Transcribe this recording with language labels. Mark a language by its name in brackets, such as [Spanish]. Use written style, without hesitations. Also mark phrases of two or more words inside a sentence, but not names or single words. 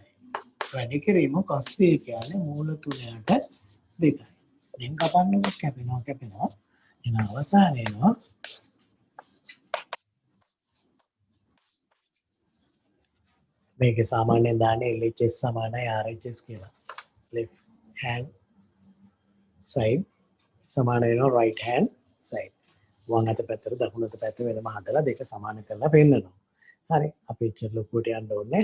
[Sinhala] වැඩි කිරීම cos 30 කියන්නේ මූල 3ට 2යි. දැන් කපන්නකො කැපෙනවා. එන අවසානයේ එනවා මේක සාමාන්‍යයෙන් දාන්නේ LHS සමානයි RHS කියලා. [English] left hand side [Sinhala] සමාන වෙනවා [English] right hand side. [Sinhala] වම් අත පැත්තට දකුණු අත පැත්ත වෙනම හදලා දෙක සමාන කරලා පෙන්නනවා. හරි. අපි ඉච්චර ලොකුවට යන්න ඕනේ.